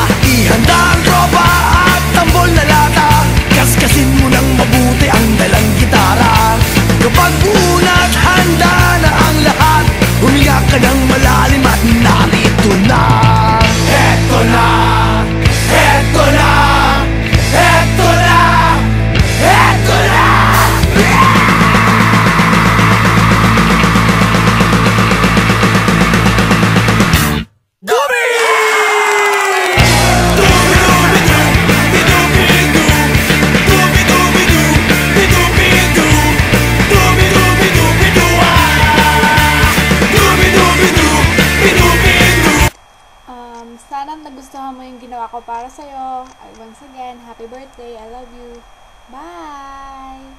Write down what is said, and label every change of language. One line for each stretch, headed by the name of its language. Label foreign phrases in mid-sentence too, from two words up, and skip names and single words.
Filipino: Ihanda ang tropa at tambol na lata, kaskasin mo ng mabuti ang dalang gitara. Kapag buuna't handa na ang lahat, huminga ka ng malalim at narito na. Heto na! Heto na! Heto na! Heto na! Dubi! Dubi-dubi-du, bi-dubi-du, dubi-dubi-du, bi-dubi-du, dubi-dubi-du, bi-du. Dubi-dubi-du, bi-dubi-du. Sana nagustuhan mo yung ginawa ko para sa'yo.
English: Once again, happy birthday. I love you. Bye!